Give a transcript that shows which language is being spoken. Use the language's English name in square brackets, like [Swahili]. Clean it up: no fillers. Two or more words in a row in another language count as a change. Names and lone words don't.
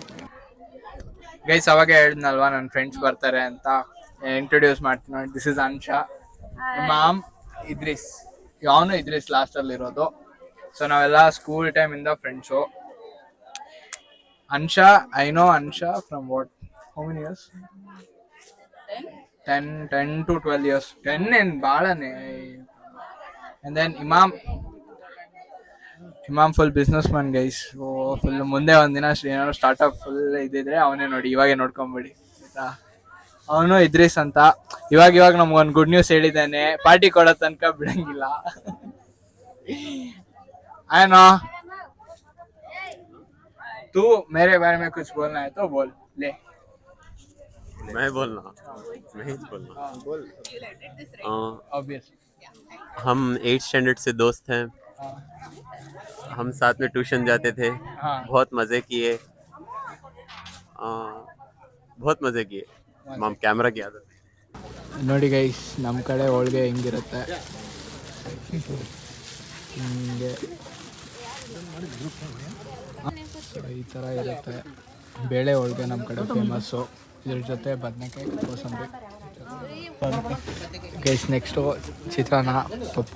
[Kannada] ಗೈಸ್ ಅವಾಗ ಹೇಳಿದ್ನಲ್ವಾ ನನ್ನ ಫ್ರೆಂಡ್ಸ್ ಬರ್ತಾರೆ ಅಂತ, ಇಂಟ್ರೊಡ್ಯೂಸ್ ಮಾಡ್ತೀನಿ ನೋಡಿ. [English] this is [Kannada] ಅನ್ಶಾ, ಮಾಮ್ ಇದ್ರಿಸ್. ಅವನು ಇದ್ರಿಸ್ ಲಾಸ್ಟಲ್ಲಿ ಇರೋದು. [English] ಸೊ [Kannada] ನಾವೆಲ್ಲ ಸ್ಕೂಲ್ ಟೈಮಿಂದ ಫ್ರೆಂಡ್ಸು. [English] Ansha, I know Ansha from what, how many years? 10 to 12 years. 10 [Kannada] ಏನು ಭಾಳನೇ. [English] and then Imam full business man guys. [Kannada] ಫುಲ್ ಮುಂದೆ ಒಂದಿನ ಏನಾದ್ರು ಸ್ಟಾರ್ಟಪ್ ಫುಲ್ ಇದ್ದಿದ್ರೆ ಅವನೇ ನೋಡಿ, ಇವಾಗೆ ನೋಡ್ಕೊಂಬಿಡಿ ಆಯ್ತಾ. ಅವನು ಇದ್ರಿಸ್ ಅಂತ. ಇವಾಗ ನಮ್ಗೊಂದು [English] good news [Kannada] ಹೇಳಿದ್ದಾನೆ, ಪಾರ್ಟಿ ಕೊಡೋ ತನಕ ಬಿಡಂಗಿಲ್ಲ. [Hindi] ಆಯ್ನೋ तू मेरे बारे में कुछ बोलना है तो बोल ले. मैं बोलना बोल [English] ऑब्वियसली [Hindi] हम 8th स्टैंडर्ड से दोस्त हैं. हम साथ में ट्यूशन जाते थे. बहुत मजे किए. माम कैमरा की आदत. [Kannada] ನೋಡಿ ಗೈಸ್, ನಮ್ಮ ಕಡೆ ಹೋಳಿಗೆ ಹಿಂಗಿರುತ್ತೆ. ಹಿಂಗೆ ಈ ಥರ ಇರುತ್ತೆ. ಬೇಳೆ ಹೋಳಿಗೆ ನಮ್ಮ ಕಡೆ ಫೇಮಸ್ಸು. ಇದ್ರ ಜೊತೆ ಬದನೆಕಾಯಿ, ಕೋಸಂಬರಿ. ಗೈಸ್ ನೆಕ್ಸ್ಟು ಚಿತ್ರಾನ್ನ, ಪಪ್ಪು.